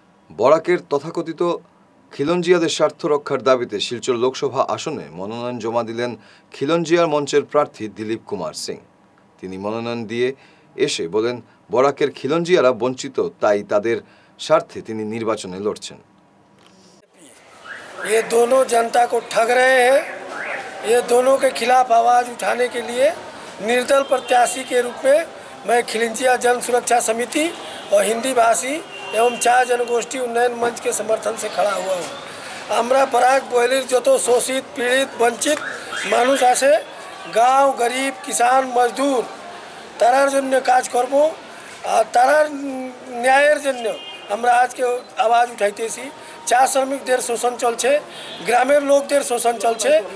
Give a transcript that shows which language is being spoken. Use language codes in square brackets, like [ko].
[bn] বরাকের তথাকথিত খিলঞ্জিয়াদের স্বার্থ রক্ষার দাবিতে শিলচর লোকসভা আসনে মনোনয়ন জমা দিলেন খিলঞ্জিয়ার মঞ্চের প্রার্থী দিলীপ কুমার সিং। তিনি মনোনয়ন দিয়ে এসে বলেন, বরাকের খিলঞ্জিয়ারা বঞ্চিত, তাই তাদের স্বার্থে তিনি নির্বাচনে লড়ছেন। [hi] ये दोनों जनता को ठग रहे हैं। ये दोनों के खिलाफ आवाज़ उठाने के लिए निर्दल प्रत्याशी के रूप में मैं खिलंजिया जन सुरक्षा समिति और हिंदी भाषी एवं 4 जनगोष्ठी उन्नयन मंच के समर्थन से खड़ा हुआ हूँ। [bn] আমরা বরাক বয়লির যত শোষিত, পীড়িত, বঞ্চিত মানুষ আছে, গাঁও, গরিব, কিষান, মজদুর, তারার জন্য কাজ করব আর তারার ন্যায়ের জন্য আমরা আজকে আওয়াজ উঠাইতেছি। চা শ্রমিকদের শোষণ চলছে, গ্রামের লোকদের শোষণ চলছে।